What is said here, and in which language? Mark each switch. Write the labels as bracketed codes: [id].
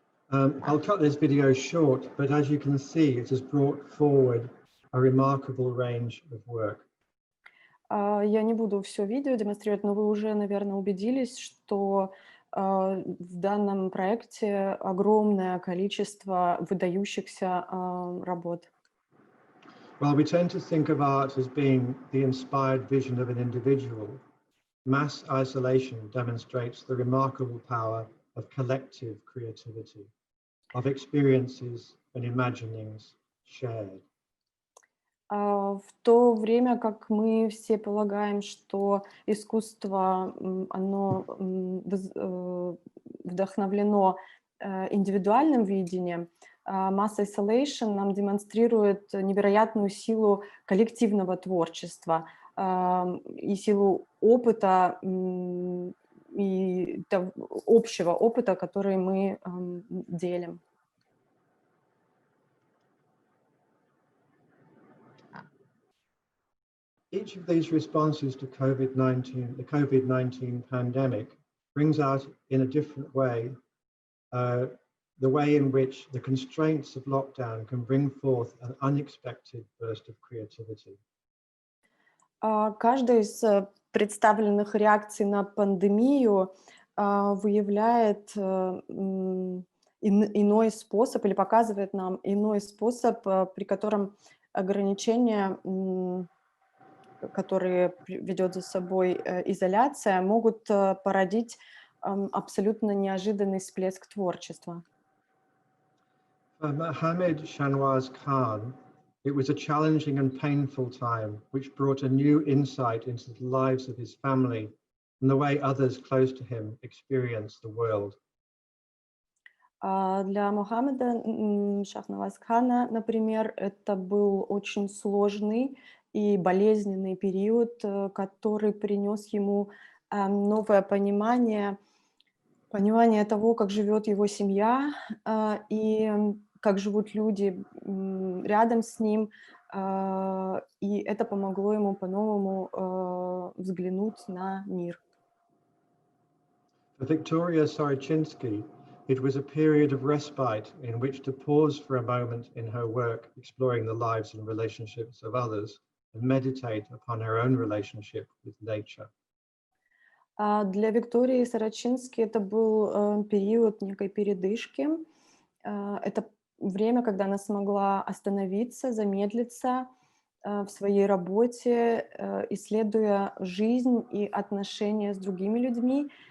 [en] I'll cut this video short, but as you can see, it has brought forward a remarkable range of work. [ru] Я не буду все видео демонстрировать, но вы уже, наверное, убедились, что в данном проекте огромное количество выдающихся работ. [en] While we tend to think of art as being the inspired vision of an individual, mass isolation demonstrates the remarkable power of collective creativity, of experiences and imaginings shared. [ru] В то время как мы все полагаем, что искусство, оно вдохновлено индивидуальным видением, mass isolation нам демонстрирует невероятную силу коллективного творчества и силу опыта и общего опыта, который мы делим. [en] Each of these responses to COVID-19, the COVID-19 pandemic, brings out in a different way the way in which the constraints of lockdown can bring forth an unexpected burst of creativity. [ru] Каждая из представленных реакций на пандемию выявляет иной способ или показывает нам иной способ, при котором ограничения, которые ведет за собой изоляция, могут породить абсолютно неожиданный всплеск творчества. [en] For Mohammed Shanwas Khan, it was a challenging and painful time, which brought a new insight into the lives of his family and the way others close to him experience the world. [ru] Для Мухаммеда Шахнаваз Хана, например, это был очень сложный и болезненный период, который принес ему новое понимание того, как живет его семья и как живут люди рядом с ним, и это помогло ему по-новому взглянуть на мир. [en] For Victoria Sarichinsky, it was a period of respite in which to pause for a moment in her work, exploring the lives and relationships of others, and meditate upon her own relationship with nature. [ru] Для Виктории Сорочински это был период некой передышки. Это время, когда она смогла остановиться, замедлиться в своей работе, исследуя жизнь и отношения с другими людьми.